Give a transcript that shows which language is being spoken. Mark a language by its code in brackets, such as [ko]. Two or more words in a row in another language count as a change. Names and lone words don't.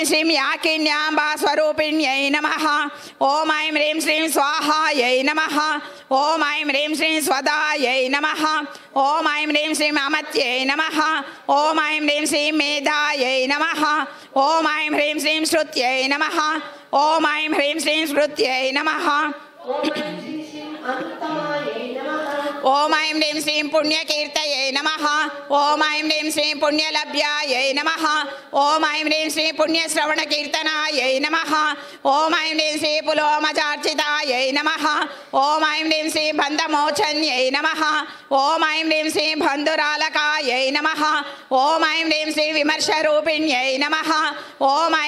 [sa] శ్రీ యాకిన్యాంబా స్వరూపిణ్యై నమః ఓం ఐం హ్రీం శ్రీ స్వాహాయై నమః ఓం ఐం హ్రీం శ్రీ స్వదాయై నమః ఓం ఐం హ్రీం శ్రీ అమత్యై నమః ఓం ఐం హ్రీం శ్రీ మేధాయై నమః ఓం ఐం హ్రీం శ్రీ శృత్యై నమః ఓం ఐం హ్రీం శ్రీ స్మృత్యై నమః ఓం ఐం హ్రీం ह्रीं श्रीं पुण्यकीर्तये नमः ॐ ऐं ह्रीं श्रीं पुण्यलभ्यायै नमः ॐ ऐं ह्रीं श्रीं पुण्यश्रवणकीर्तनायै नमः ॐ ऐं ह्रीं श्रीं पुलोमचार्चितायै नमः ॐ ऐं ह्रीं श्रीं बन्धमोचन्यै नमः ॐ ऐं ह्रीं श्रीं बन्धुरालकायै नमः ॐ ऐं ह्रीं श्रीं विमर्शरूपिण्यै नमः ॐ ऐं